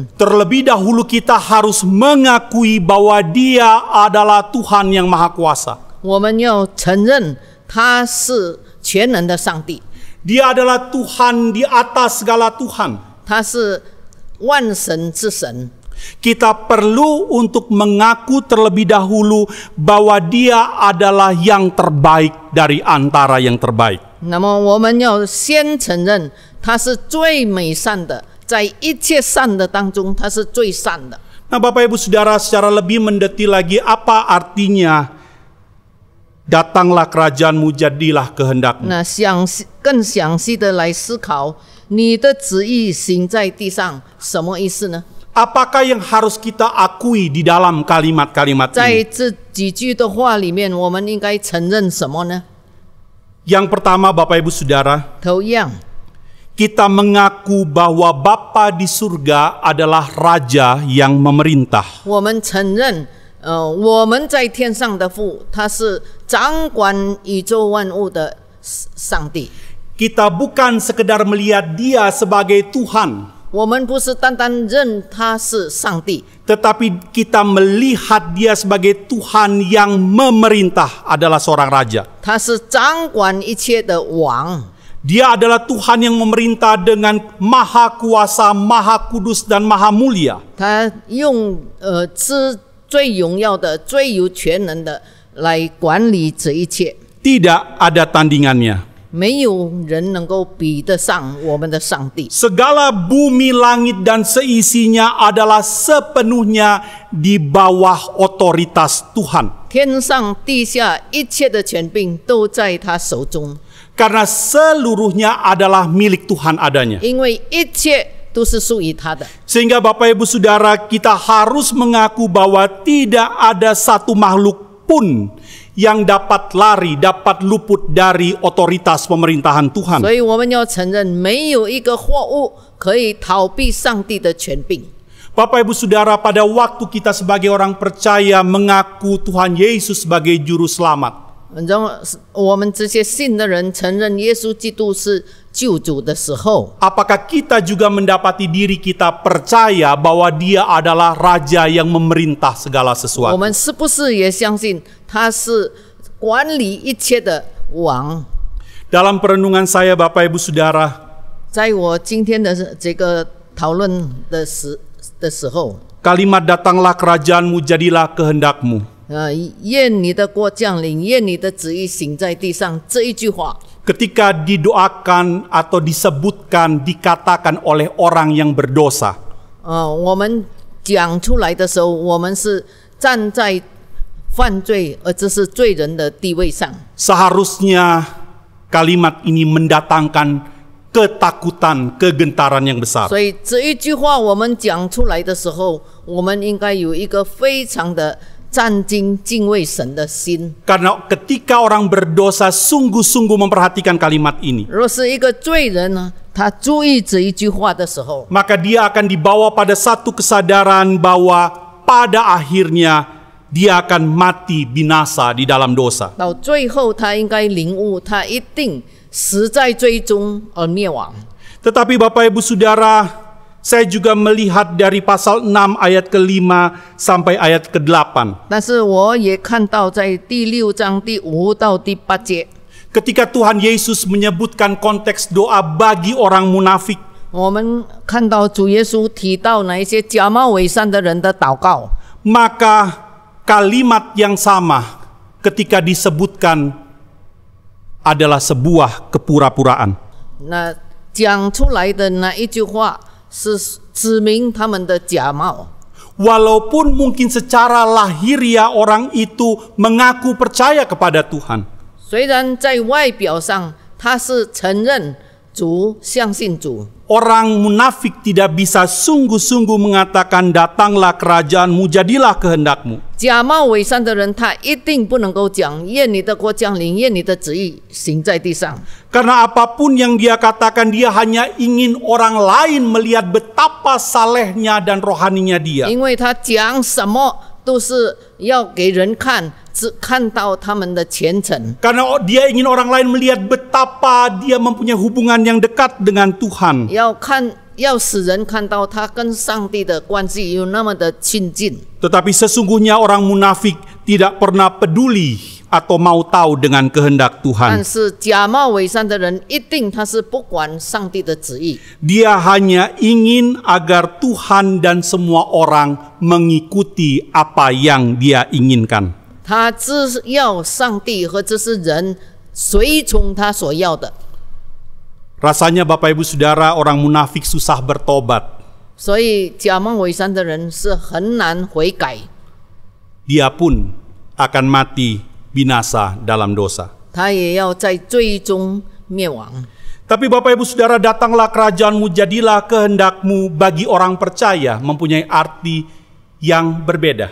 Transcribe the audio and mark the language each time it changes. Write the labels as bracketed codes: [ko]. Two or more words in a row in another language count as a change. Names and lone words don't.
[id] terlebih dahulu kita harus mengakui bahwa Dia adalah Tuhan yang Maha Kuasa. [zh] 我们要承认他是全能的上帝， [id] Dia adalah Tuhan di atas segala Tuhan. [zh] 他是万神之神。 [id] Kita perlu untuk mengaku terlebih dahulu bahwa Dia adalah yang terbaik dari antara yang terbaik. [zh] 那么我们要先承认他是最美善的，在一切善的当中，他是最善的。 [id] Nah Bapak Ibu Saudara, secara lebih mendetil lagi, apa artinya datanglah kerajaan-Mu, jadilah kehendak-Mu? [zh] 那更详细的来思考，你的旨意行在地上，什么意思呢？ [id] Apakah yang harus kita akui di dalam kalimat-kalimat [zh] 在 [id] ini? [zh] 这几句的话里面，我们应该承认什么呢？ [id] Yang pertama Bapak Ibu Saudara, [zh] 头一样， [id] kita mengaku bahwa Bapa di surga adalah Raja yang memerintah. [zh] 我们承认，我们在天上的父，他是掌管宇宙万物的上帝。 [id] Kita bukan sekedar melihat Dia sebagai Tuhan, [zh] 我们不是单单认他是上帝， [id] tetapi kita melihat Dia sebagai Tuhan yang memerintah, adalah seorang raja. [zh] 他是掌管一切的王。 [id] Dia adalah Tuhan yang memerintah dengan maha kuasa, maha kudus, dan maha mulia. [zh] 他用最荣耀的、最有全能的来管理这一切， [id] Tidak ada tandingannya. [zh] 没有人能够比得上我们的上帝。 [id] Segala bumi, langit, dan seisinya adalah sepenuhnya di bawah otoritas Tuhan. [zh] 天上地下一切的权柄都在他手中， [id] Karena seluruhnya adalah milik Tuhan adanya. [zh] 因为一切都是属于他的。 [id] Sehingga Bapak Ibu Saudara, kita harus mengaku bahwa tidak ada satu makhluk pun yang dapat lari, dapat luput dari otoritas pemerintahan Tuhan. [zh] 所以我们要承认，没有一个货物可以逃避上帝的权柄。 [id] Bapak Ibu Saudara, pada waktu kita sebagai orang percaya mengaku Tuhan Yesus sebagai juru selamat, [zh] 然后我们这些信的人承认耶稣基督是救主的时候， [id] apakah kita juga mendapati diri kita percaya bahwa Dia adalah Raja yang memerintah segala [zh] 我 [id] sesuatu? [zh] 们是不是也相信他是管理一切的王？ [id] Dalam perenungan saya, Bapak Ibu Saudara, [zh] 在我今天的这个讨论的时候， [id] kalimat datanglah kerajaanmu, jadilah kehendakmu. [zh] 愿你的国降临，愿你的旨意行在地上，这一句话， [id] Ketika didoakan atau disebutkan, dikatakan oleh orang yang berdosa, [zh] 我们讲出来的时候，我们是站在犯罪，而这是罪人的地位上。 [id] seharusnya kalimat ini mendatangkan ketakutan, kegentaran yang besar. [zh] 所以这一句话我们讲出来的时候，我们应该有一个非常的战兢敬畏神的心。 [id] Karena ketika orang berdosa sungguh-sungguh memperhatikan kalimat ini, [zh] 若是一个罪人呢，他注意这一句话的时候， [id] maka dia akan dibawa pada satu kesadaran bahwa pada akhirnya dia akan mati binasa di dalam dosa. [zh] 到最后他应该领悟，他一定死在罪中而灭亡。 [id] Tetapi Bapak Ibu Saudara, saya juga melihat dari pasal 6 ayat ke-5 sampai ayat ke-8. [zh] 但是我也看到在第6章第5到第8节， [id] Ketika Tuhan Yesus menyebutkan konteks doa bagi orang munafik, [zh] 我们看到主耶稣提到那一些假冒伪善的人的祷告， [id] maka kalimat yang sama ketika disebutkan adalah sebuah kepura-puraan. [zh] 那讲出来的那一句话是指明他们的假冒。 [id] Walaupun mungkin secara lahiriah orang itu mengaku percaya kepada Tuhan, [zh] 虽然在外表上他是承认主、相信主， [id] orang munafik tidak bisa sungguh-sungguh mengatakan datanglah kerajaanmu, jadilah kehendakmu. [zh] 假冒伪善的人，他一定不能够讲愿你的国降临，愿你的旨意行在地上。 [id] Karena apapun yang dia katakan, dia hanya ingin orang lain melihat betapa salehnya dan rohaninya dia. [zh] 因为他讲什么都是要给人看，只看到他们的虔诚。 [id] Karena dia ingin orang lain melihat betapa dia mempunyai hubungan yang dekat dengan Tuhan. [zh] 要使人看到他跟上帝的关系有那么的亲近。 [id] Tetapi sesungguhnya orang munafik tidak pernah peduli atau mau tahu dengan kehendak [zh] 但 [id] Tuhan. [zh] 是假冒伪善的人，一定他是不管上帝的旨意， [id] Dia hanya ingin agar Tuhan dan semua orang mengikuti apa yang dia inginkan. [zh] 他只要上帝和这些人随从他所要的。 [id] Rasanya Bapak Ibu Saudara, orang munafik susah bertobat. [zh] 所以假冒伪善的人是很难悔改， [id] Dia pun akan mati binasa dalam dosa. [zh] 他也要在最终灭亡。 [id] Tapi Bapak Ibu Saudara, datanglah kerajaanmu, jadilah kehendakmu bagi orang percaya mempunyai arti yang berbeda.